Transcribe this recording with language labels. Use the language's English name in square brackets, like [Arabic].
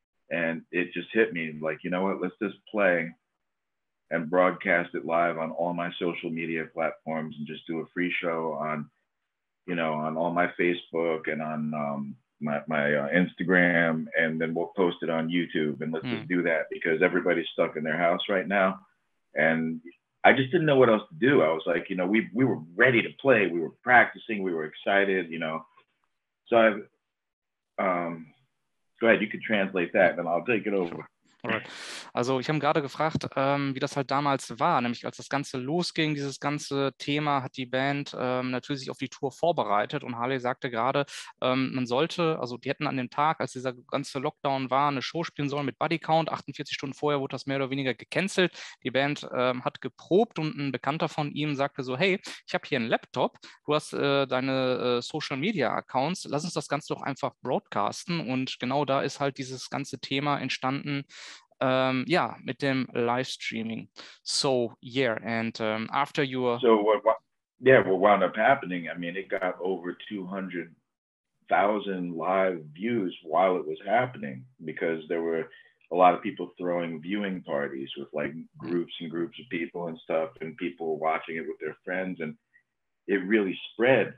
[English] and it just hit me like, you know what, let's just play and broadcast it live on all my social media platforms and just do a free show on all my Facebook and on my Instagram, and then we'll post it on YouTube and let's just do that because everybody's stuck in their house right now. And I just didn't know what else to do. I was like, we were ready to play. We were practicing. We were excited, So go ahead, you could translate that and I'll take it over. Alright. [German] Also ich habe gerade gefragt, wie das halt damals war, nämlich als das Ganze losging, dieses ganze Thema, hat die Band natürlich sich auf die Tour vorbereitet und Harley sagte gerade, man sollte, also die hätten an dem Tag, als dieser ganze Lockdown war, eine Show spielen sollen mit Bodycount. 48 Stunden vorher wurde das mehr oder weniger gecancelt. Die Band hat geprobt und ein Bekannter von ihm sagte so, hey, ich habe hier einen Laptop, du hast deine Social Media Accounts, lass uns das Ganze doch einfach broadcasten, und genau da ist halt dieses ganze Thema entstanden, yeah, mit dem Livestreaming. [English] So yeah, and after your So what wound up happening, I mean, it got over 200,000 live views while it was happening, because there were a lot of people throwing viewing parties with like groups and groups of people and stuff, and people watching it with their friends, and it really spread.